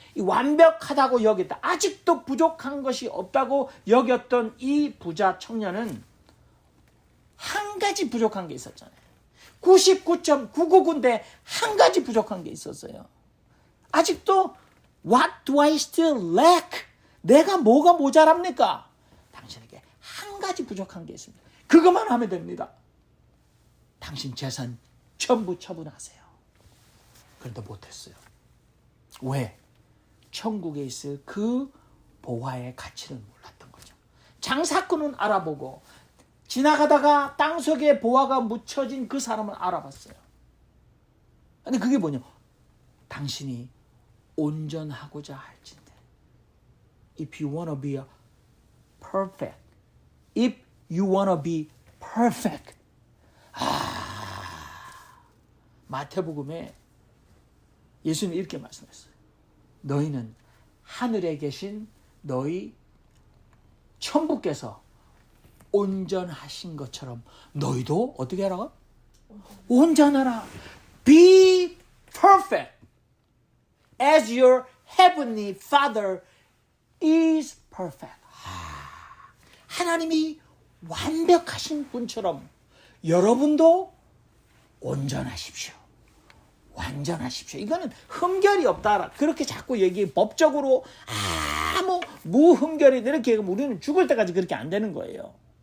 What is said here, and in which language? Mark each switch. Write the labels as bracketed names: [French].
[Korean] 이 완벽하다고 여겼다. 아직도 부족한 것이 없다고 여겼던 이 부자 청년은 한 가지 부족한 게 있었잖아요. 99.999인데 한 가지 부족한 게 있었어요. [English] 아직도 What do I still lack? [Korean] 내가 뭐가 모자랍니까? 당신에게 한 가지 부족한 게 있습니다. 그것만 하면 됩니다. 당신 재산 전부 처분하세요. 그런데 못했어요. 왜? 천국에 있을 그 보화의 가치를 몰랐던 거죠. 장사꾼은 알아보고 지나가다가 땅속에 보화가 묻혀진 그 사람을 알아봤어요. 근데 그게 뭐냐? 당신이 온전하고자 할진대. [English] If you want to be perfect. If you want to be perfect. [Korean] 마태복음에 예수님이 이렇게 말씀했어요. 너희는 하늘에 계신 너희 천부께서 온전하신 것처럼 너희도 어떻게 하라고? 온전하라. [English] Be perfect as your heavenly Father is perfect. [Korean] 하나님이 완벽하신 분처럼 여러분도 온전하십시오. 완전하십시오. 이거는 흠결이 없다. 그렇게 자꾸 얘기해. 법적으로 아무 무흠결이 이렇게 얘기하면 우리는 죽을 때까지 그렇게 안 되는 거예요.